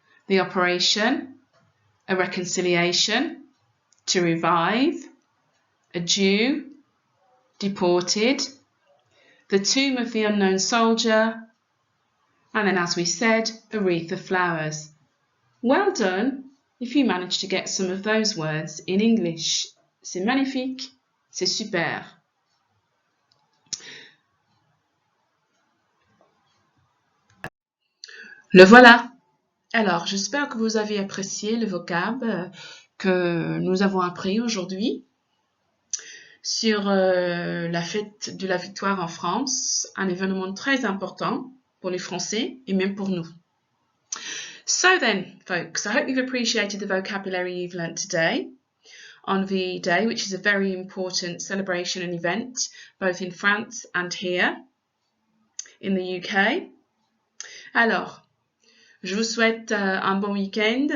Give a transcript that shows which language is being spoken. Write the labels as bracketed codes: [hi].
[en] the operation, a reconciliation, to revive, a Jew, deported, the tomb of the unknown soldier, and then, as we said, a wreath of flowers. Well done if you managed to get some of those words in English. [fr] C'est magnifique, c'est super. Le voilà. Alors, j'espère que vous avez apprécié le vocable que nous avons appris aujourd'hui sur la fête de la victoire en France, un événement très important pour les Français et même pour nous. [en] So then, folks, I hope you've appreciated the vocabulary you've learnt today on VE Day, which is a very important celebration and event, both in France and here in the UK. [fr] Alors, je vous souhaite un bon week-end.